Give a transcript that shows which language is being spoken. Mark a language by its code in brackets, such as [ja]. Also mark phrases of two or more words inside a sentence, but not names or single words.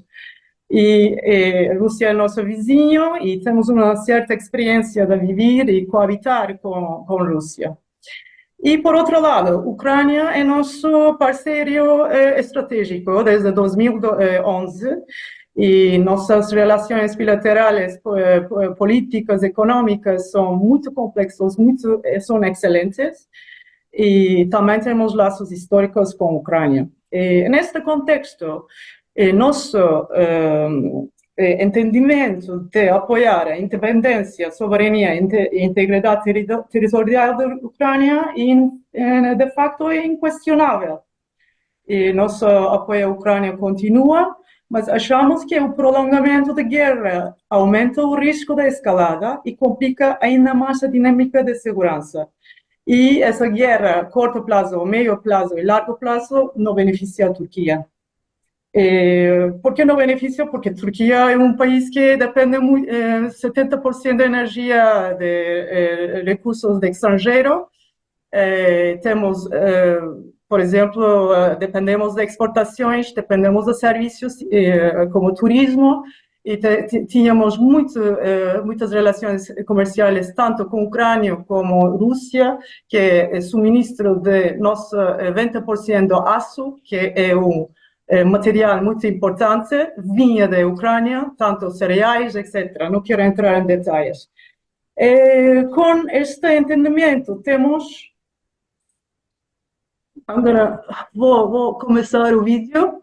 [pt] E a Rússia é nosso vizinho e temos uma certa experiência de viver e coabitar com a Rússia. E, por outro lado, a Ucrânia é nosso parceiro estratégico desde 2011 e nossas relações bilaterais, políticas, econômicas são muito complexas, são excelentes. [es] y también tenemos lazos históricos con Ucrania. En este contexto, nuestro entendimiento de apoyar a independencia, soberanía e integridad territorial de Ucrania de facto es incuestionable. Nuestro apoyo a Ucrania continúa, [pt] mas achamos que o prolongamento da guerra aumenta o risco de escalada e complica ainda mais a dinâmica de segurança. E essa guerra, a curto prazo, meio prazo e largo prazo, não beneficia a Turquia. [es] ¿Por qué no beneficia? Porque Turquía es un país que depende 70% de energía de recursos de extranjero. Tenemos, por ejemplo, dependemos de exportaciones, dependemos de servicios como turismo y teníamos muchas relaciones comerciales tanto con Ucrania como Rusia, que es suministro de nuestro 20% ASU, que es un material [pt] muito importante, vinha da Ucrânia, tanto cereais, etc. Não quero entrar em detalhes. Com este entendimento, temos... Agora, vou começar o vídeo.